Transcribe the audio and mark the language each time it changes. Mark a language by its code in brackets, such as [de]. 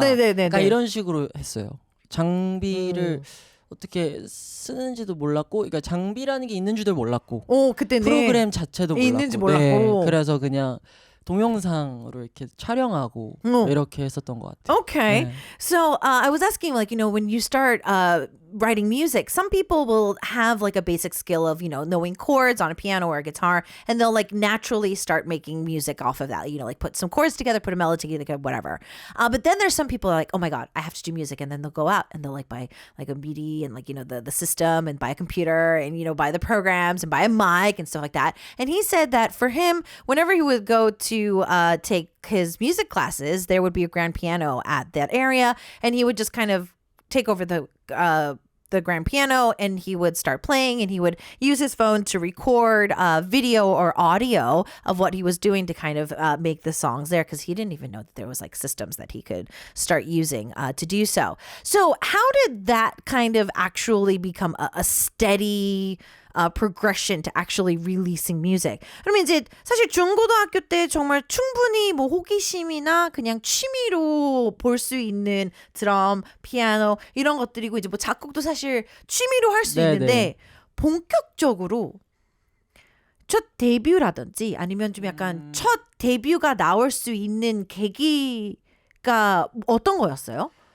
[ko] 네네네네. 약간 이런 식으로 했어요. 장비를 어떻게 쓰는지도 몰랐고, 그러니까 장비라는 게 있는 줄도 몰랐고, 그때는 프로그램 자체도 있는지 몰랐고, 몰랐고. 그래서 그냥 동영상으로 이렇게 촬영하고 이렇게 했었던 것 같아요. [en] Okay. [ko] 네. [en] So I was asking, like, when you start writing music, some people will have like a basic skill of, knowing chords on a piano or a guitar, and they'll like naturally start making music off of that, like put some chords together, put a melody together, whatever. But then there's some people are like, oh my God, I have to do music. And then they'll go out and they'll like buy like a MIDI and like, the system and buy a computer and, buy the programs and buy a mic and stuff like that. And he said that for him, whenever he would go to take his music classes, there would be a grand piano at that area, and he would just kind of take over the grand piano and he would start playing and he would use his phone to record video or audio of what he was doing to kind of make the songs there, because he didn't even know that there was like systems that he could start using to do so. So how did that kind of actually become a steady progression to actually releasing music? [ko] 그러면 이제 사실 중고등학교 때 정말 충분히 뭐 호기심이나 그냥 취미로 볼 수 있는 드럼, 피아노 이런 것들이고, 이제 뭐 작곡도 사실 취미로 할 수 있는데 본격적으로 첫 데뷔라든지 아니면 좀 약간 첫 데뷔가 나올 수 있는 계기가 어떤 거였어요?